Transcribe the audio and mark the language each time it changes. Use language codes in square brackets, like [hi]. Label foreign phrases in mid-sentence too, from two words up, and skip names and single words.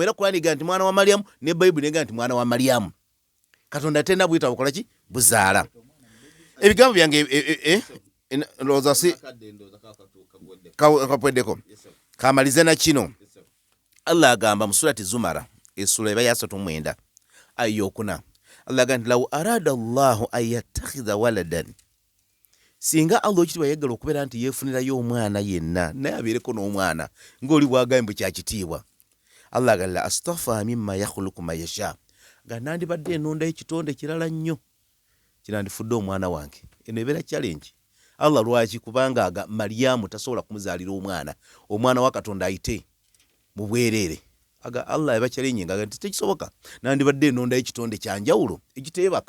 [lg] Era Kulaani ega nti mwana wa Mariyamu ne Bayibuli ega nti mwana wa Mariyamu. Katonda tena bwita bukola ki? Buzaala. Ebigambo byange ndowooza si kapweddeko kamalize na kino. Allah agamba mu surati Zumara essula eba ya 39 aya 4, Allah agamba [ar] لو أراد الله أن يتخذ ولدا, [lg] singa Allah ekitiibwa yayagala okubeera nti yeefunirayo omwana yenna naye abeereko n'omwana ng'oli bwagambye kyakitiibwa. [ar] Allah agalla اصطفى مما يخلق ما يشاء, [lg] nga nandibadde enondayo ekitonde kirala nnyo kinandifudde omwana wange. Eno ebeera challenge. Allah lwaki? Kubanga Mariyamu tasobola kumuzaalira omwana wa Katonda ayite mu bwereere. Allah eba challenge nga tekisoboka, nandibadde enondayo ekitonde kyanjawulo ekiteebaka.